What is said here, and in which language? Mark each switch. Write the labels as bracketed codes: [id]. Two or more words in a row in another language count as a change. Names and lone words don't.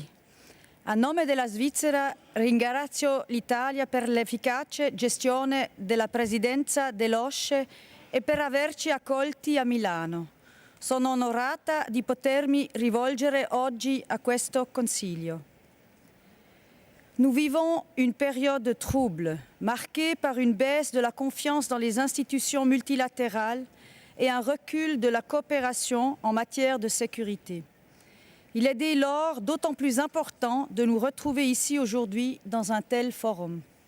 [it] A nome della Svizzera ringrazio l'Italia per l'efficace gestione della Presidenza dell'OSCE e per averci accolti a Milano. Sono onorata di potermi rivolgere oggi a questo Consiglio. [fr] Nous vivons une période trouble, marquée par une baisse de la confiance dans les institutions multilatérales et un recul de la coopération en matière de sécurité. Il est dès lors d'autant plus important de nous retrouver ici aujourd'hui dans un tel forum.